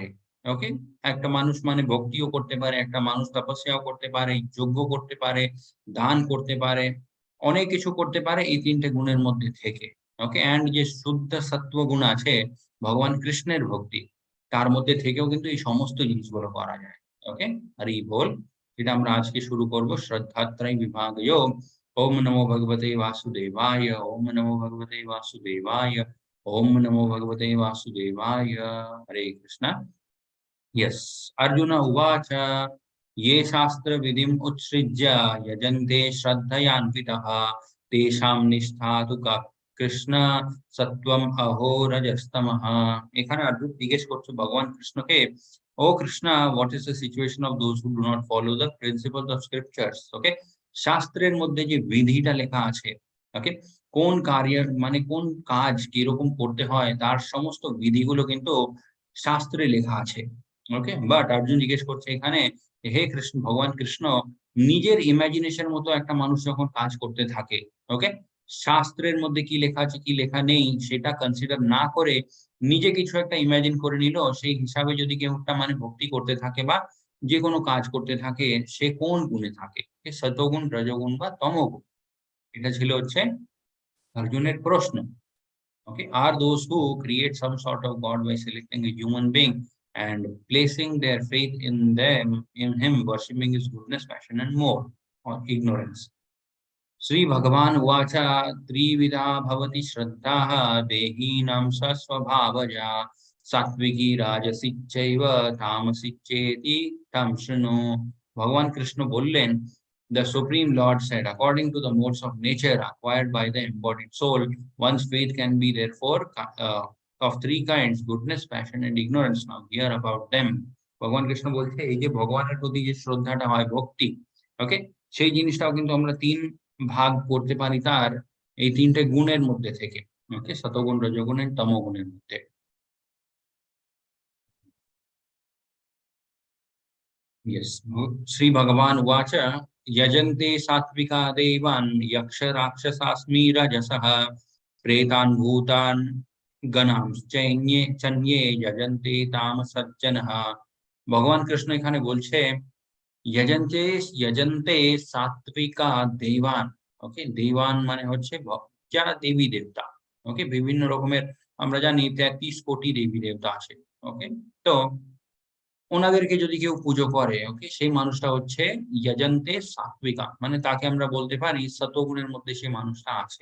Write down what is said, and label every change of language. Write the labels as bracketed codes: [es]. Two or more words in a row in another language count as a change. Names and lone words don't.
[bn] ওকে, একটা মানুষ মানে ভক্তিও করতে পারে, একটা মানুষ তপস্যাও করতে পারে, যজ্ঞ করতে পারে, দান করতে পারে, অনেক কিছু করতে পারে এই 3টে গুণের মধ্যে থেকে। ওকে, এন্ড যে শুদ্ধ সত্ত্ব গুণ আছে ভগবান কৃষ্ণের ভক্তি, তার মধ্যে থেকেও কিন্তু এই সমস্ত জিনিসগুলো করা যায়। ওকে, হরি বল। এটা আমরা আজকে শুরু করব শ্রদ্ধাত্রয় বিভাগ যোগ। [sa] ओम नमो भगवते वासुदेवाय, ओम नमो भगवते वासुदेवाय, ओम नमो भगवते वासुदेवाय। हरे कृष्णा। यस, अर्जुन उवाच ये शास्त्र विधिम उत्सृज्य यजन्ते श्रद्धयान्वितः तेषां निष्ठा तु का কৃষ্ণ সত্বম অহো রজস্তমঃ। [bn] এখানে অর্জুন জিজ্ঞেস করছে ভগবান কৃষ্ণকে, ও কৃষ্ণ, [en] What is the situation of those who do not follow the principles of scriptures. [bn] ওকে, শাস্ত্রের মধ্যে যে বিধিটা লেখা আছে, ওকে, কোন কার্য মানে কোন কাজ কিরকম করতে হয় তার সমস্ত বিধিগুলো কিন্তু শাস্ত্রে লেখা আছে। ওকে, বাট অর্জুন জিজ্ঞেস করছে এখানে, হে কৃষ্ণ, ভগবান কৃষ্ণ নিজের ইমাজিনেশন মতো একটা মানুষ যখন কাজ করতে থাকে, ওকে, শাস্ত্রের মধ্যে কি লেখা আছে কি লেখা নেই সেটা কনসিডার না করে নিজে কিছু একটা ইমাজিন করে নিল, সেই হিসাবে যদি কেউ একটা মানে ভক্তি করতে থাকে বা যে কোনো কাজ করতে থাকে, সে কোন গুণে থাকে, সতগুণ রজগুণ বা তমগুণ? এটা ছিল হচ্ছে অর্জুনের প্রশ্ন। [en] Okay, are those who create some sort of god by selecting a human being and placing their faith in them, in him, worshipping his goodness, passion and more, or ignorance? [sa] श्री भगवान उवाच त्रिविधा भवति श्रद्धाः देहीनां स्वस्वभावजा सात्विकी राजसी चैव तामसी चेति तं शृणु। [hi] भगवान कृष्ण बोलें, [en] the supreme lord said, according to the modes of nature acquired by the embodied soul, one's faith can be therefore of three kinds: goodness, passion and ignorance. Now hear about them. [bn] ভগবান কৃষ্ণ বলছে এই যে ভগবানের প্রতি যে শ্রদ্ধাটা হয়, ভক্তি, ওকে, সেই জিনিসটাও কিন্তু আমরা তিন ভাগ করতে পারি তার এই 3টে গুণের মধ্যে থেকে। ওকে, সতগুণ রজগুণ এন্ড তমগুণের মধ্যে। [sa] यस, श्री भगवान उवाच यजन्ते सात्विका देवान् यक्ष राक्षसास्मि रजसः प्रेतान् भूतान् गणांश्चैन्ये चन्ये यजन्ते तामसज्जनः। [bn] ভগবান কৃষ্ণ এখানে বলছে [sa] यजन्ते यजन्ते सात्विका देवान। [bn] ওকে, দেবান মানে হচ্ছে যারা দেবী দেবতা। ওকে, বিভিন্ন রকমের আমরা জানি 33 কোটি দেবী দেবতা আছে। ওকে, তো ওনাদেরকে যদি কেউ পুজো করে, ওকে, সেই মানুষটা হচ্ছে [sa] যজন্তে সাত্বিকা, [bn] মানে তাকে আমরা বলতে পারি সতগুণের মধ্যে সেই মানুষটা আছে।